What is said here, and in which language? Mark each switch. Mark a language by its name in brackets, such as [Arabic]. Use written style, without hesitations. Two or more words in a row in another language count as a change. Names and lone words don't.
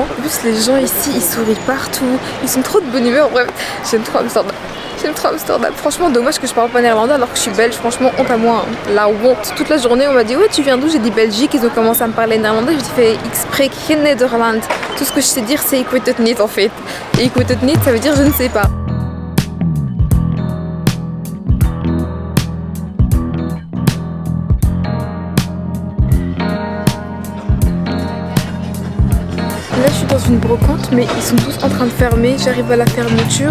[French] En plus les gens ici ils sourient partout, ils sont trop de bonne humeur, bref j'aime trop Amsterdam. Franchement, dommage que je parle pas néerlandais alors que je suis belge. Franchement, honte à moi. Hein. La honte. Toute la journée, on m'a dit ouais, tu viens d'où? J'ai dit Belgique. Ils ont commencé à me parler néerlandais. J'ai fait exprès [Dutch] geen Nederland. [French] Tout ce que je sais dire, c'est [Dutch] ik weet het niet [French] en fait. [Dutch] Et ik weet het niet, [French] ça veut dire je ne sais pas. Là je suis dans une brocante mais ils sont tous en train de fermer, j'arrive à la fermeture.